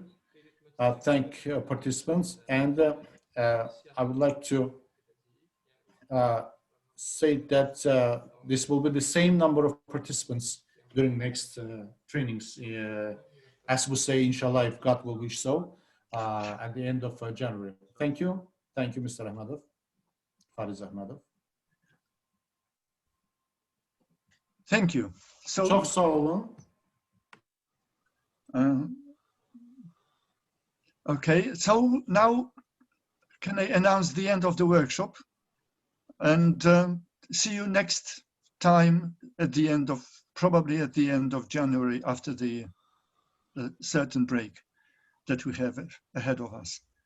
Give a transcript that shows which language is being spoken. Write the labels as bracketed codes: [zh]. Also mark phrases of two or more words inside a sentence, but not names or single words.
[en] Thank participants, and I would like to say that this will be the same number of participants during next trainings, as we say, inshallah, if God will wish so, at the end of January. Thank you, Mr. Ahmedov, Fariz Ahmedov. Thank you. [az] Çok sağ olun. [en] Okay, so now can I announce the end of the workshop, and see you next time at the end of, probably at the end of January, after the certain break that we have ahead of us.